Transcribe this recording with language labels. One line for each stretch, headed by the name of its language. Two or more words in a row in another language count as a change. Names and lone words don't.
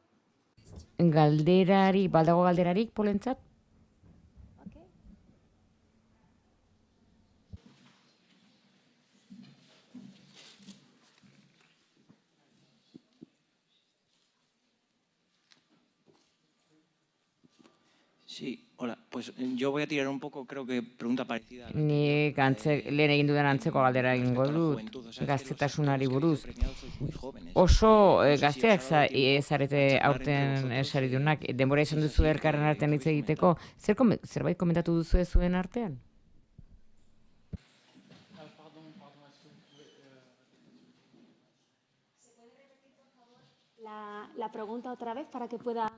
Basque: Baldago galderarik, Paulentzat?
English: Okay.
Spanish: Sí, hola. Pues yo voy a tirar un poco, creo que pregunta parecida.
Basque: Nik lehen egin dudan antzeko galdera egingo dut, gaztetasunari buruz. Oso gazteak zarete aurten saridunak, denbora izan duzu elkarren artean hitz egiteko, zerbait komentatu duzu zuen artean?
Spanish: La pregunta otra vez para que pueda...